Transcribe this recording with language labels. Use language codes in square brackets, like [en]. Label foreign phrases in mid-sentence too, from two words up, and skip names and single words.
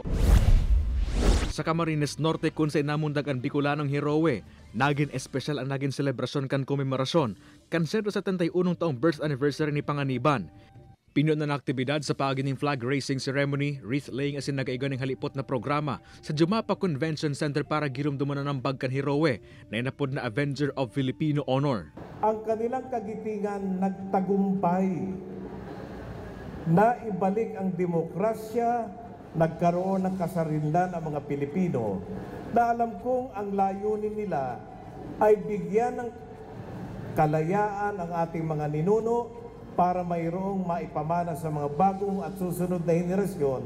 [bik] Sa Camarines Norte kung sa inamundag ang Bicolanong Hirowe, naging espesyal ang naging selebrasyon kan komemorasyon kan 171 taong [en] birth anniversary [bik] ni Panganiban. Pinunan na aktibidad sa pagining [en] flag raising ceremony, wreath laying [bik] asin nagaiga ng halipot na programa sa Jumapa Convention Center para girumduman ng bagkan Hirowe na inapod na [en] Avenger of Filipino Honor. [tl] Ang kanilang kagitingan nagtagumpay na ibalik ang demokrasya, nagkaroon ng kasarinlan ang mga Pilipino na alam kong ang layunin nila ay bigyan ng kalayaan ang ating mga ninuno para mayroong maipamana sa mga bagong at susunod na henerasyon.